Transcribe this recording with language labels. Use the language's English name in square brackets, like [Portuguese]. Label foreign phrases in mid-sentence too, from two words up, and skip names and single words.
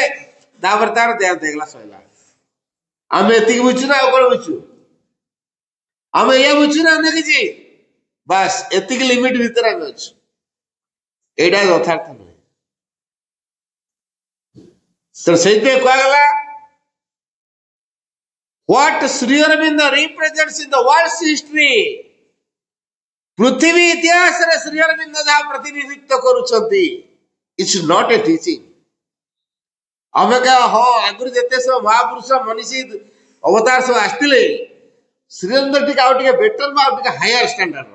[Odia] ତାପରେ ତାର ଦେହାନ୍ତ ହେଇଗଲା, ସଇଲା। ଆମେ ଏତିକି ବୁଝୁଛୁ ନା ଆଉ କଣ ବୁଝୁଛୁ? ଆମେ ଏଇଆ ବୁଝୁଛୁ ନା ଅନ୍ୟ କିଛି? ବାସ୍ ଏତିକି ଲିମିଟ ଭିତରେ ଆମେ ଅଛୁ। ଏଇଟା ଯଥାର୍ଥ ନୁହେଁ। ତେଣୁ ସେଇଥିପାଇଁ କୁହାଗଲା [English] what Sri Aurobindo represents in the world's history, [Odia] ପୃଥିବୀ ଇତିହାସରେ ଶ୍ରୀ ଅରବିନ୍ଦ ଯାହା ପ୍ରତିନିଧିତ୍ୱ କରୁଛନ୍ତି, [English] it's not a teaching. [Odia] ଆମେ ହଁ ଆଗରୁ ଯେତେ ସବୁ ମହାପୁରୁଷ ମନୀଷୀ ଅବତାର ସବୁ ଆସିଥିଲେ, ଶ୍ରୀଅରବିନ୍ଦ ଟିକେ ଆଉ ଟିକେ ବେଟର ବା ଆଉ ଟିକେ [English] higher standard.